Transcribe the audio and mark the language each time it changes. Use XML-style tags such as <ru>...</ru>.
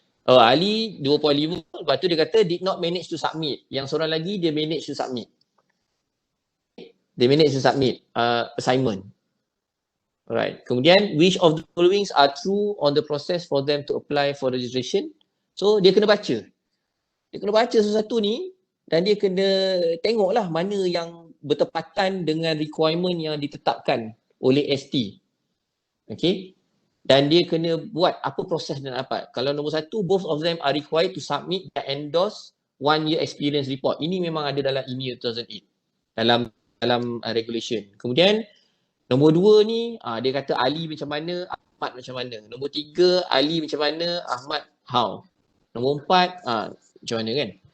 <en>Oh, Ali 2.5,</en> <ms>lepas tu dia kata</ms> <en>did not manage to submit.</en> <ms>Yang seorang lagi dia</ms> <en>manage to submit. Dia manage to submit assignment. Alright.</en> <ms>Kemudian</ms> <en>which of the following are true on the process for them to apply for registration?</en> <ms>So dia kena baca. Dia kena baca sesuatu ni dan dia kena tengoklah mana yang bertepatan dengan requirement yang ditetapkan oleh ST. Okay. Dan dia kena buat apa proses dan apa. Kalau nombor 1,</ms> <en>both of them are required to submit the endorsed 1 year experience report.</en> <ms>Ini memang ada dalam EMEA 2008 dalam regulation. Kemudian nombor 2 ni dia kata Ali macam mana, Ahmad macam mana. Nombor 3 Ali macam mana, Ahmad</ms> <en>how.</en> <ms>Nombor 4 macam mana kan.</ms>